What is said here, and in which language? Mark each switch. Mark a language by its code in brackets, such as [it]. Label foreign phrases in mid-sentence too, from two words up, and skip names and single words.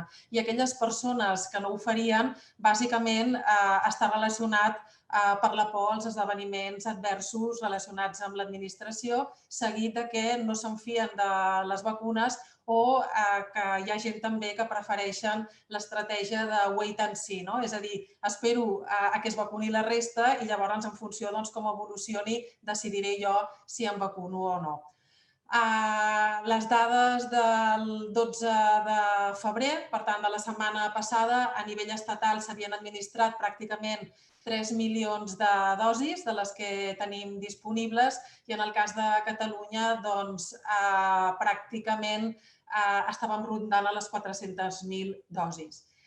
[ca] I aquelles persones que no ho farien, bàsicament, està relacionat per la por als esdeveniments adversos relacionats amb l'administració, seguit de que no s'enfien de les vacunes o que hi ha gent també que prefereixen l'estratègia de [en] wait and see, [ca] és a dir, espero que es vacuni la resta i llavors en funció de com evolucioni decidiré jo si em vacuno o no. Les dades del 12 de febrer, per tant de la setmana passada, a nivell estatal s'havien administrat pràcticament 3 milions de dosis de les que tenim disponibles i en el cas de Catalunya pràcticament estàvem rondant a les 400.000 dosis.